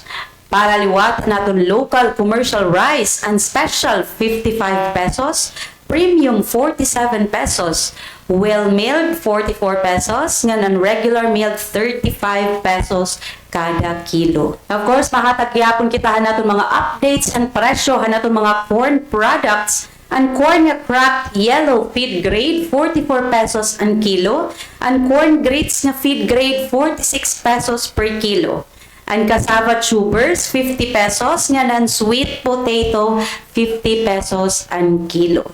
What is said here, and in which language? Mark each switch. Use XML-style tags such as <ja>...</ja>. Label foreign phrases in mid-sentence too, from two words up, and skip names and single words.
<war>Para liwat naton</war> <en>local commercial rice</en> <war>and special 55 pesos, premium 47 pesos, well-milled 44 pesos, ngan</war> <en>regular milled</en> <war>35 pesos kada kilo.</war> <en>Of course,</en> <war>makatagyapon kita hanaton mga updates and presyo hanaton mga corn products. Ang corn nga</war> <en>cracked yellow feed grade</en> <war>44 pesos ang kilo, ang</war> <en>corn grits</en> <war>nga</war> <en>feed grade</en> <war>46 pesos</war> <en>per kilo.</en> <war>Ang</war> <en>cassava tubers</en> <war>50 pesos, nga ang</war> <en>sweet potato</en> <war>50 pesos ang kilo.</war>